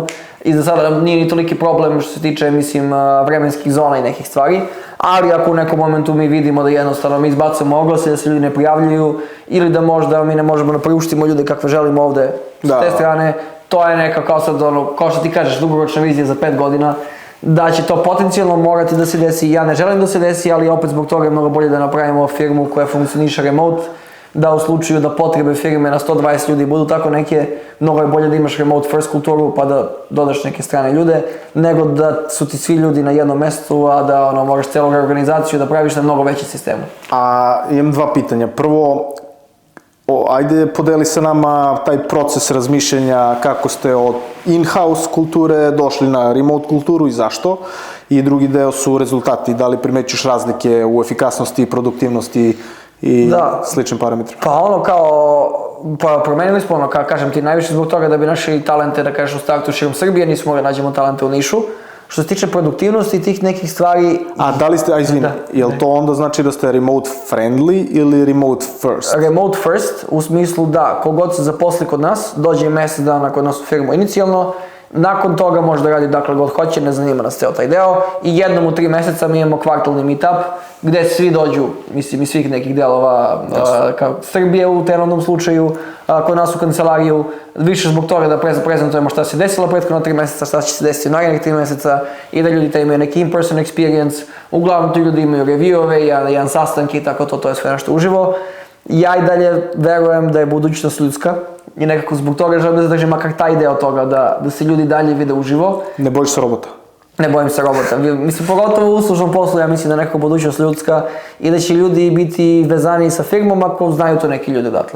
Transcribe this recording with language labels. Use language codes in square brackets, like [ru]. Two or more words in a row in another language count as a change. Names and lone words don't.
[sr] I za sada nije ni toliki problem što se tiče, mislim, vremenskih zona i nekih stvari, ali ako u nekom momentu mi vidimo da jednostavno mi izbacujemo oglase, da se ljudi ne prijavljuju, ili da možda mi ne možemo da priuštimo ljude kakve želimo ovde s te strane, to je neka kao sad ono, kao što ti kažeš, dugoročna vizija za 5 godina, da će to potencijalno morati da se desi. Ja ne želim da se desi, ali opet zbog toga je mnogo bolje da napravimo firmu koja funkcioniše remote, da u slučaju da potrebe firme na 120 ljudi budu tako neke, mnogo je bolje da imaš [en] remote first [sr] kulturu pa da dodaš neke strane ljude, nego da su ti svi ljudi na jednom mestu, a da moraš celu organizaciju da praviš na mnogo veći sistemu. Imam dva pitanja. Prvo, ajde podeli sa nama taj proces razmišljanja kako ste od in-house kulture došli na remote kulturu i zašto. I drugi deo su rezultati. Da li primećuješ razlike u efikasnosti, produktivnosti i sličnim parametrima? Pa promenili smo, kažem ti, najviše zbog toga da bi našli talente, da kažeš u startu širom Srbije, nismo mogli nađemo talente u Nišu. Što se tiče produktivnosti i tih nekih stvari... da li ste, jel to onda znači da ste [en] remote friendly [sr] ili [en] remote first? Remote first, [sr] u smislu da, kogod se zaposli kod nas, dođe mjesec dana kod nas u firmu inicijalno, nakon toga može da radi dakle god hoće, ne zanima nas ceo taj deo i jednom u 3 mjeseca mi imamo kvartalni meetup gdje svi dođu, mislim iz svih nekih delova kao Srbije u trenutnom slučaju, kod nas u kancelariju, više zbog toga da prezentujemo šta se desilo prethodno 3 mjeseca, šta će se desiti u narednih 3 mjeseca i da ljudi imaju neki [en] in-person experience, [sr] uglavnom tu ljudi imaju review-ove, jedan sastanak i tako to je sve nešto uživo. Ja i dalje verujem da je budućnost ljudska i nekako zbog toga želim da zadržim makar taj deo toga, da se ljudi dalje vide uživo. Ne bojiš se robota? Ne bojim se robota. Mislim, pogotovo u uslužnom poslu, ja mislim da je neka budućnost ljudska i da će ljudi biti vezani sa firmom ako znaju to neki ljudi odatle.